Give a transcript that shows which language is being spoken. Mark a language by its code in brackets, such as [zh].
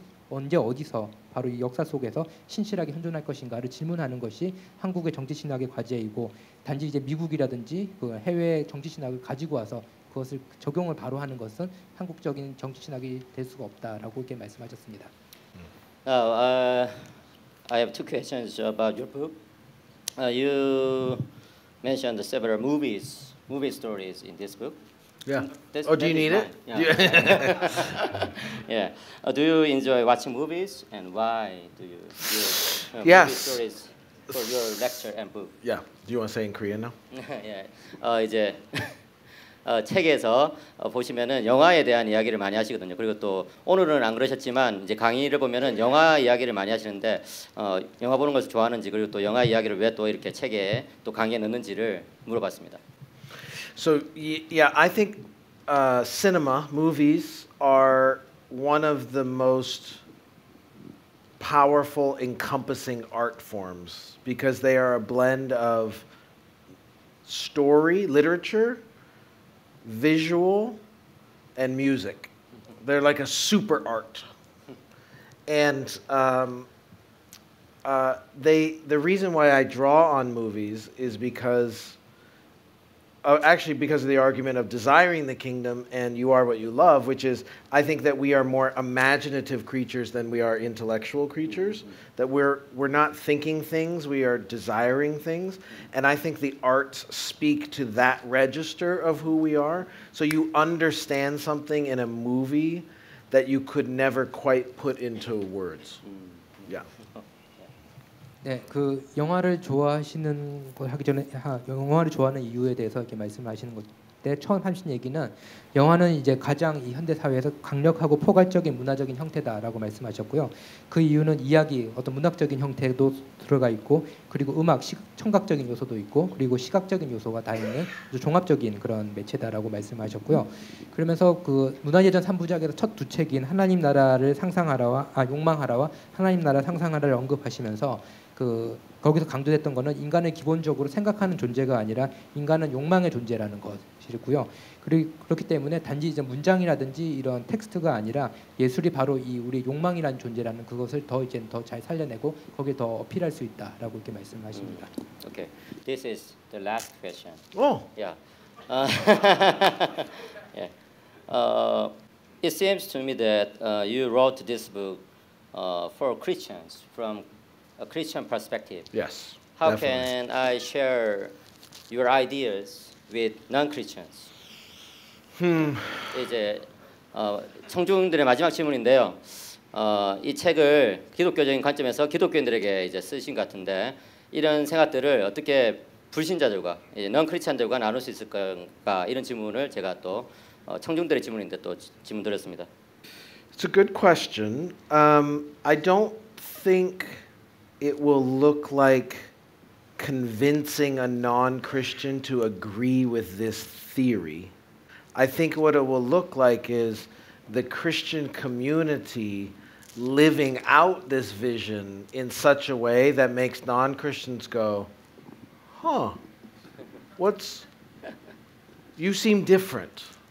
[ko] 언제 어디서 바로 이 역사 속에서 신실하게 현존할 것인가를 질문하는 것이 한국의 정치 신학의 과제이고 단지 이제 미국이라든지 그 해외 정치 신학을 가지고 와서 그것을 적용을 바로 하는 것은 한국적인 정치 신학이 될 수가 없다라고 이렇게 말씀하셨습니다. [en] Now, I have two questions about your book. You mentioned several movie stories in this book. Yeah. That's- Oh, do you that is need it? mine. Yeah. Do you enjoy watching movies, and why do you use movie Yes. stories for your lecture and book? Yeah. Do you want to say in Korean now? [ko] 예. 이제 책에서 보시면은 영화에 대한 이야기를 많이 하시거든요. 그리고 또 오늘은 안 그러셨지만 이제 강의를 보면은 영화 이야기를 많이 하시는데 영화 보는 것을 좋아하는지 그리고 또 영화 이야기를 왜 또 이렇게 책에 또 강의에 넣는지를 물어봤습니다. [en] So yeah, I think cinema, movies, are one of the most powerful, encompassing art forms because they are a blend of story, literature, visual, and music. They're like a super art. And the reason why I draw on movies is because actually because of the argument of desiring the kingdom and you are what you love, which is I think that we are more imaginative creatures than we are intellectual creatures, that we're not thinking things, we are desiring things. And I think the arts speak to that register of who we are. So you understand something in a movie that you could never quite put into words. Yeah. [ko] 네, 그 영화를 좋아하시는 걸 하기 전에 영화를 좋아하는 이유에 대해서 이렇게 말씀하시는 것 때 처음 하신 얘기는 영화는 이제 가장 이 현대 사회에서 강력하고 포괄적인 문화적인 형태다라고 말씀하셨고요. 그 이유는 이야기, 어떤 문학적인 형태도 들어가 있고, 그리고 음악, 청각적인 요소도 있고, 그리고 시각적인 요소가 다 있는 아주 종합적인 그런 매체다라고 말씀하셨고요. 그러면서 그 문화예전 3부작에서 첫 두 책인 하나님 나라를 욕망하라와 하나님 나라 상상하라를 언급하시면서 그 거기서 강조됐던 거는 인간을 기본적으로 생각하는 존재가 아니라 인간은 욕망의 존재라는 것이고요. 그리고 그렇기 때문에 단지 이제 문장이라든지 이런 텍스트가 아니라 예술이 바로 이 우리 욕망이라는 존재라는 그것을 더 잘 살려내고 거기에 더 어필할 수 있다라고 이렇게 말씀하십니다. [en] Okay. This is the last question. Oh. Yeah. Yeah. It seems to me that you wrote this book for Christians from a Christian perspective. Yes. How definitely. can I share your ideas with non-Christians? [ko] 이제 청중들의 마지막 질문인데요. 이 책을 기독교적인 관점에서 기독교인들에게 이제 쓰신 것 같은데 이런 생각들을 어떻게 불신자들과 non-크리스찬들과 나눌 수 있을까 이런 질문을 제가 또 청중들의 질문인데 또 질문 드렸습니다. [en] It's a good question. I don't think it will look like convincing a non-Christian to agree with this theory. I think what it will look like is the Christian community living out this vision in such a way that makes non-Christians go, huh, you seem different.